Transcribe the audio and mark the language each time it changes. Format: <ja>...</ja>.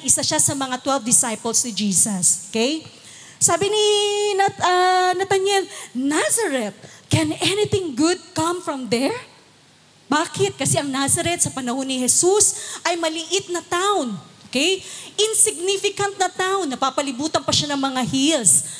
<tl>Isa siya sa mga 12 disciples ni Jesus. Okay? Sabi ni Nathanael,</tl> <en>"Nazareth, can anything good come from there?"</en> <tl>Bakit? Kasi ang Nazareth sa panahon ni Jesus ay maliit na town. Okay? Insignificant na town. Napapalibutan pa siya ng mga hills.</tl>